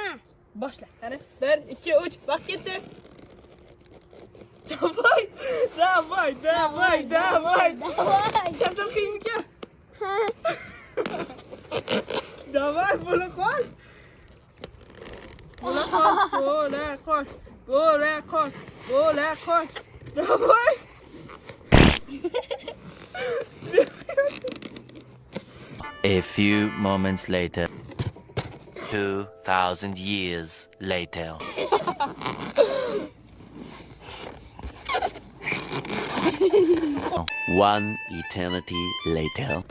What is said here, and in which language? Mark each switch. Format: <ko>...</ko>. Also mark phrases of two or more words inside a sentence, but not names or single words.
<uz>Boshla. Qani? 1, 2, 3, vaqt ketdi. Davay. Shartlar qiyinmi? Ha. Davay, bo'la qol. Davay.</uz> <en>A few moments later. 2,000 years later. One eternity later.</en>